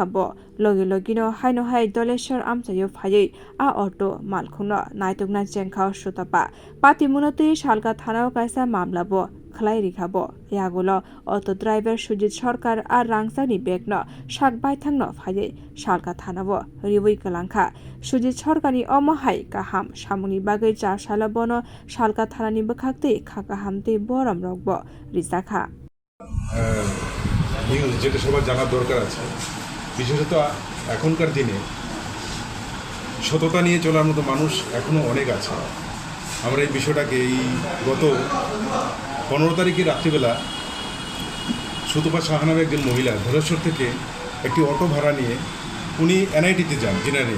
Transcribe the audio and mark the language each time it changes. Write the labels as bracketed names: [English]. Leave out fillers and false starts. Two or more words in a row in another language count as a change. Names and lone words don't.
[Kok Borok] bo logi logino haino hai Daleshwar amchaio phaiwi a auto malkhungno naitukna jengkha sutapa patimung tui salka thanao kaisa mamla bo khlai rikhabo yagulo auto driver sujit sarkar ar rangchakni begno sakbai thangno phaiwi salka thanao riwi kalangkha sujit sarkarni omahai kaham samungni bagwi charsala bono salka thanani bwkhaktwi khakahamtwi borom rokbo rijaka [Bangla] যেটা সবার জানার দরকার আছে বিশেষত এখনকার দিনে সততা নিয়ে চলার মতো মানুষ এখনও অনেক আছে। আমরা এই বিষয়টাকে এই গত 15 তারিখে রাত্রিবেলা সুতপা সাহা নামে একজন মহিলা ধলেশ্বর থেকে একটি অটো ভাড়া নিয়ে উনি এনআইটিতে যান জেনারিয়া।